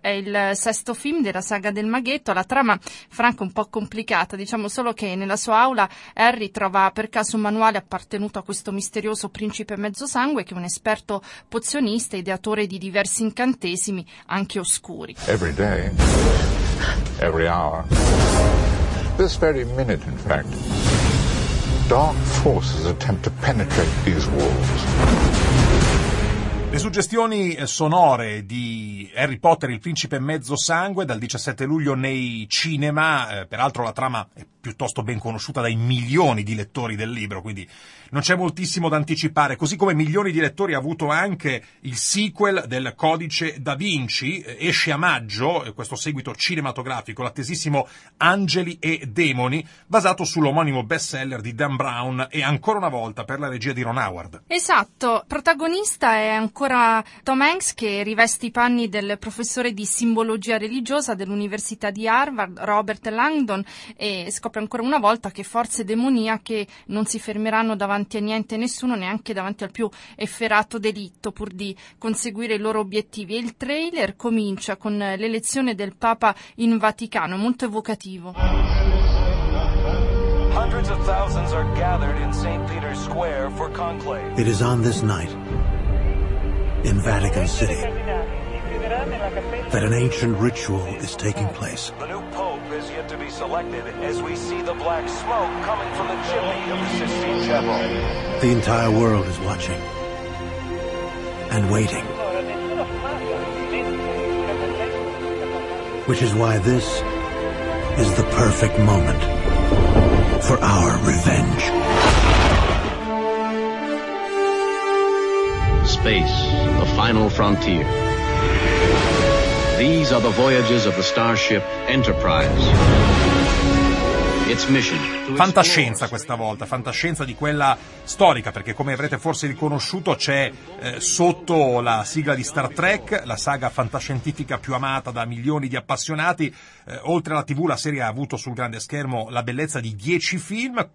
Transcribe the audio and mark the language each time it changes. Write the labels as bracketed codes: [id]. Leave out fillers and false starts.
[it] È il sesto film della saga del maghetto. La trama, Franco, un po' complicata. Diciamo solo che nella sua aula Harry trova per caso un manuale appartenuto a questo misterioso Principe Mezzosangue, che è un esperto pozionista, ideatore di diversi incantesimi, anche oscuri. [en] Every day, every hour, this very minute in fact, dark forces attempt to penetrate these walls. [it] Le suggestioni sonore di Harry Potter, il Principe Mezzosangue, dal 17 luglio nei cinema, peraltro la trama è piuttosto ben conosciuta dai milioni di lettori del libro, quindi non c'è moltissimo da anticipare, così come milioni di lettori ha avuto anche il sequel del Codice da Vinci, esce a maggio, questo seguito cinematografico, l'attesissimo Angeli e Demoni, basato sull'omonimo bestseller di Dan Brown e ancora una volta per la regia di Ron Howard. Esatto, protagonista è ancora Tom Hanks, che riveste i panni del professore di simbologia religiosa dell'Università di Harvard, Robert Langdon, e scopre ancora una volta che forze demoniache non si fermeranno davanti a niente e nessuno, neanche davanti al più efferato delitto, pur di conseguire i loro obiettivi. E il trailer comincia con l'elezione del Papa in Vaticano, molto evocativo. [en] Hundreds of thousands are gathered in St. Peter's Square for conclave. It is on this night in Vatican City that an ancient ritual is taking place. The new pope is yet to be selected as we see the black smoke coming from the chimney of the Sistine Chapel. The entire world is watching and waiting. Which is why this is the perfect moment for our revenge. Space, the final frontier. These are the voyages of the starship Enterprise. Its mission. [it] Fantascienza questa volta, fantascienza di quella storica, perché come avrete forse riconosciuto c'è sotto la sigla di Star Trek, la saga fantascientifica più amata da milioni di appassionati. Oltre alla TV, la serie ha avuto sul grande schermo la bellezza di 10 film.